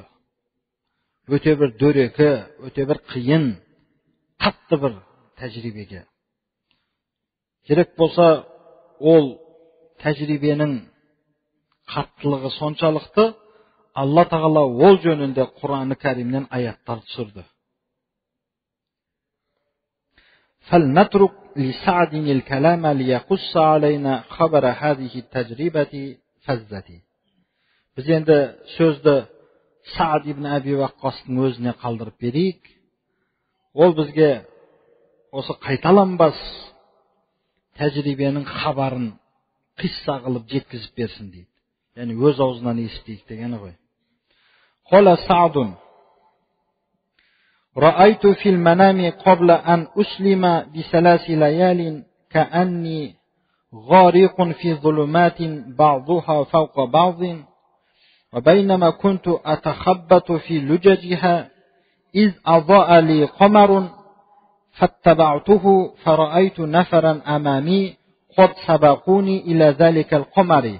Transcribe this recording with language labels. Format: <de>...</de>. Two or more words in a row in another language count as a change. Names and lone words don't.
<kk>Өте бір дөрекі, өте бір қиын, қатты бір тәжірибеге. Керек болса, ол тәжірибенің қаттылығы соншалықты, Алла Тағала ол жөнінде Құран-ы Кәрімнен аяттар түсірді.</kk> <ar>فَلْنَتْرُكْ لِسَعْدٍ الْكَلَامَ لِيَقُصَّ عَلَيْنَا خَبَرَ هَذِهِ التَّجْرِبَةِ فَزَّةِ.</ar> <kk>Біз енді сөзді Саад ибн Аби Ваққастың өзіне қалдырып берейік. Ол бізге осы қайталанбас тәжірибенің хабарын қисса қылып жеткізіп берсін дейді. Яғни өз аузынан естейік дегені ғой.</kk> <ar>قال سعد: رأيت في المنام قبل أن أسلم بثلاث ليال كأني غارق في ظلمات بعضها فوق بعض وبينما كنت أتخبط في لججها إذ أضاء لي قمر فاتبعته فرأيت نفرا أمامي قد سبقوني إلى ذلك القمر.</ar>